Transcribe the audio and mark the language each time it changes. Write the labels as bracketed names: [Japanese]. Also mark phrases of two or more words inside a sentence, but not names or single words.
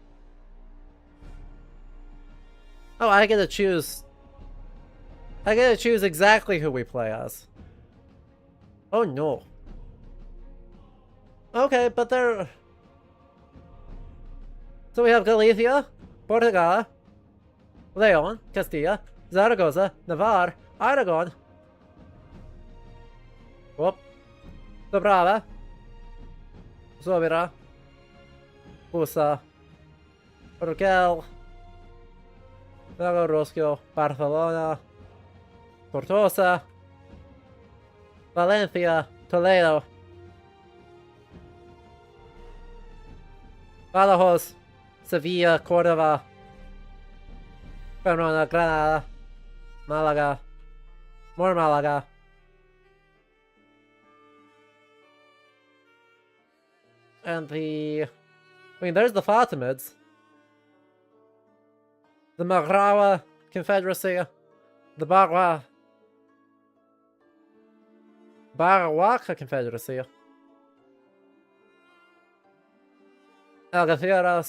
[English] Oh, I get to choose exactly who we play as. Oh no. Okay, but they're... So we have Galicia, Portugal, Leon, Castilla, Zaragoza, Navarre, Aragon, whoop, Dobrava, Zobira, Usa, Urgel, Roscio, Barcelona, Tortosa, Valencia, Toledo, Badajoz, Sevilla, Córdoba, Verona, Granada, Malaga, more Malaga, and there's the Fatimids, the Maghrawa Confederacy, the Barawaka Confederacy, Algeciras, all sorts of stuff.